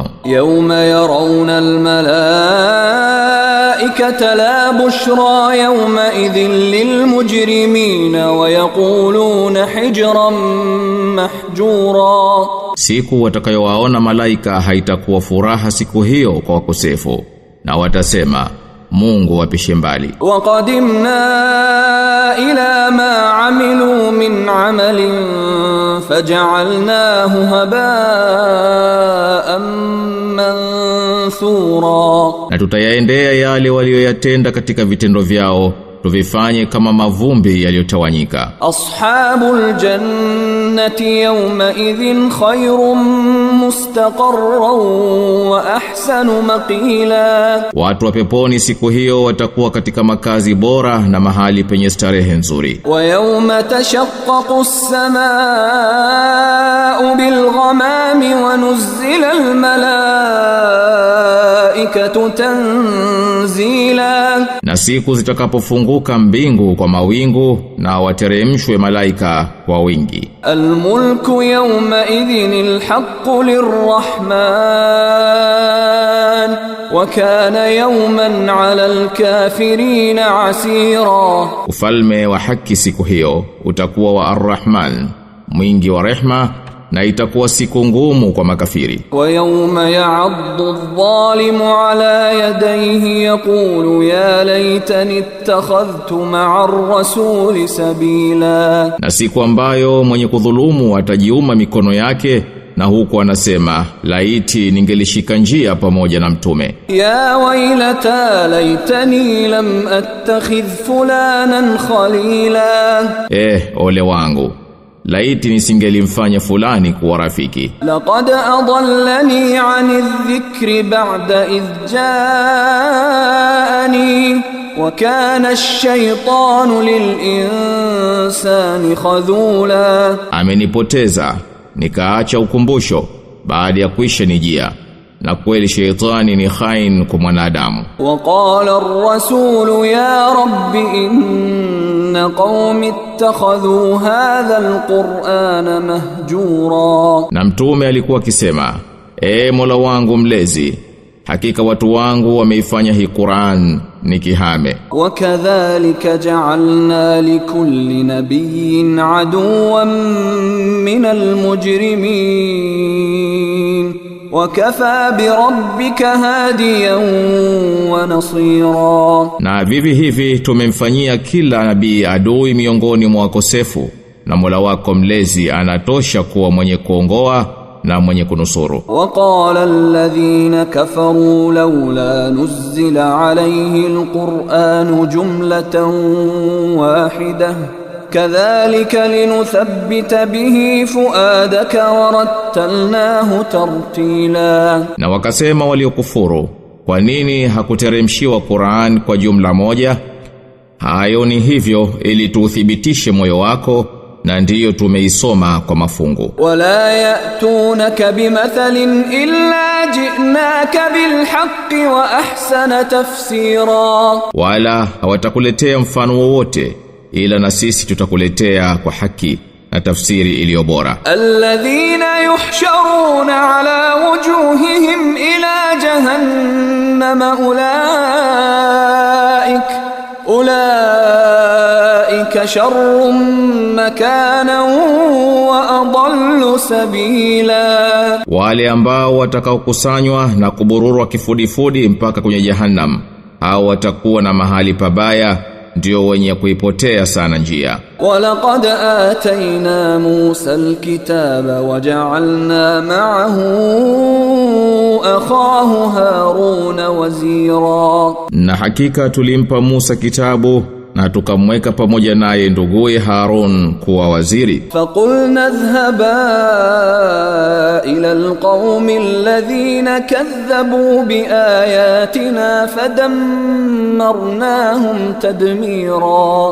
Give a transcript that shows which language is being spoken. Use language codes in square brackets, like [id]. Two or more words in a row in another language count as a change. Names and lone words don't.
[ar] يوم يرون الملائكة لا بشرى يومئذ للمجرمين ويقولون حجرا محجورا. [sw] Siku watakayowaona malaika haitakuwa furaha siku hiyo kwa wakosefu, na watasema Mungu wapishe mbali. [ar] وقدمنا إلى ما عملوا من عمل فجعلناه هباء منثورا. [sw] Na tutayaendea yale walioyatenda katika vitendo vyao, tuvifanye kama mavumbi yaliyotawanyika. [ar] أصحاب الجنة يومئذ خير مستقرا وأحسن مقيلا. [sw] Watu wa peponi siku hiyo watakuwa katika makazi bora na mahali penye starehe nzuri. [ar] ويوم تشقق السماء بالغمام ونزل الملائكة تنزيلا. [sw] Na siku zitakapofunguka mbingu kwa mawingu na wateremshwe malaika kwa wingi. [ar] الملك يومئذ الحق للرحمن وكان يوما على الكافرين عسيرا. [sw] Ufalme wa haki siku hiyo utakuwa wa Ar-Rahman, mwingi wa rehma, na itakuwa siku ngumu kwa makafiri. [ar] ويوم يعض الظالم على يديه يقول يا ليتني اتخذت مع الرسول سبيلا. [sw] Na siku ambayo mwenye kudhulumu atajiuma mikono yake na huku anasema laiti ningelishika njia pamoja na mtume. [ar] يا ويلتا ليتني لم أتخذ فلانا خليلا. [sw] Ole wangu, laiti nisingelimfanya fulani kuwa rafiki. [ar] لقد أضلني عن الذكر بعد إذ جاءني وكان الشيطان للإنسان خذولا. [sw] Amenipoteza nikaacha ukumbusho baada ya kuisha nijia, na kweli sheitani ni khain kwa mwanadamu. [ar] وقال الرسول يا رب إن قومي اتخذوا هذا القرآن مهجورا. [sw] Na mtume alikuwa akisema, Mola wangu mlezi, hakika watu wangu wameifanya hii Qur'an ni kihame. [ar] وكذلك جعلنا لكل نبي عدوا من المجرمين وكفى بربك هاديا ونصيرا. [sw] Na vivi hivi tumemfanyia kila nabii adui miongoni mwa wakosefu, na Mola wako mlezi anatosha kuwa mwenye kuongoa na mwenye kunusuru. [ar] وقال الذين كفروا لولا نزل عليه القرآن جملة واحدة كذلك لنثبت به فؤادك ورتلناه ترتيلا. [sw] Na wakasema waliokufuru, Kwa nini hakuteremshiwa Qur'an kwa jumla moja? Hayo ni hivyo ili tuuthibitishe moyo wako, na ndiyo tumeisoma kwa mafungu. [ar] ولا يأتونك بمثل إلا جئناك بالحق وأحسن تفسيرا. [sw] Wala hawatakuletea mfano wowote ila na sisi tutakuletea kwa haki na tafsiri iliyo bora. [ar] الذين يحشرون على وجوههم إلى جهنم أولئك شر مكانا وأضل سبيلا. [sw] Wale ambao watakaokusanywa na kubururwa kifudifudi mpaka kwenye jahannam, au watakuwa na mahali pabaya, ndio wenye kuipotea sana njia. [ar] ولقد آتينا موسى الكتاب وجعلنا معه أخاه هارون وزيرا. [sw] Na hakika tulimpa Musa kitabu na tukamweka pamoja naye nduguye Harun kuwa waziri. [ar] فقلنا اذهبا إلى القوم الذين كذبوا بآياتنا فدمرناهم تدميرا.